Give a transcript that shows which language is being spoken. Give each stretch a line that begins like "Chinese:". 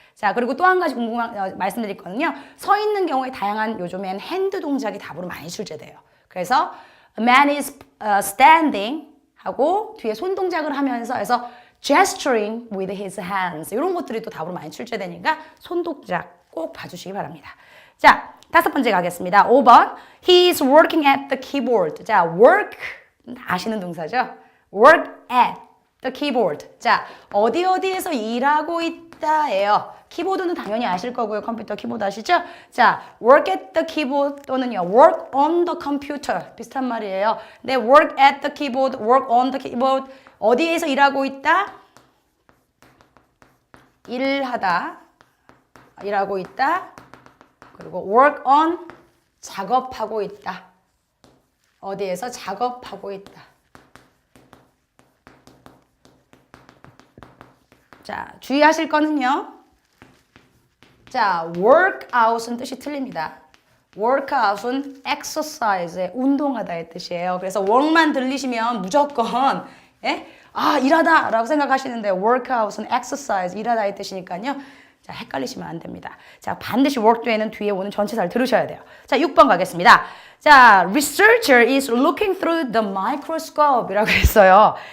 Korean: 자, 그리고 또 한 가지 말씀드릴 거는요. 서 있는 경우에 다양한 요즘엔 핸드 동작이 답으로 많이 출제돼요. 그래서
English: a man is standing
Korean: 하고 뒤에 손 동작을 하면서 해서
English: gesturing with his hands
Korean: 이런 것들이 또 답으로 많이 출제되니까 손 동작 꼭 봐주시기 바랍니다. 자, 5번째 가겠습니다. 5번
English: He is working at the keyboard.
Korean: 자, work 아시는 동사죠?
English: work at the keyboard.
Korean: 자, 어디에서 일하고 있다예요. 키보드는 당연히 아실 거고요. 컴퓨터 키보드 아시죠?
English: 자, work at the keyboard
Korean: 또는요,
English: work on the computer.
Korean: 비슷한 말이에요.
English: 네, work at the keyboard, work on the keyboard.
Korean: 어디에서 일하고 있다? 일하다. 일하고 있다. 그리고 work on, 작업하고 있다. 어디에서 작업하고 있다. 자, 주의하실 거는요. 자, workout은 뜻이 틀립니다. workout은 exercise의 운동하다의 뜻이에요. 그래서 work만 들리시면 무조건 일하다 라고 생각하시는데 workout은 exercise, 일하다의 뜻이니까요. 자, 헷갈리시면 안 됩니다. 자, 반드시 work 뒤에는 뒤에 오는 전치사를 들으셔야 돼요. 자, 6번 가겠습니다.
English: 자, researcher is looking through the microscope
Korean: 이라고 했어요.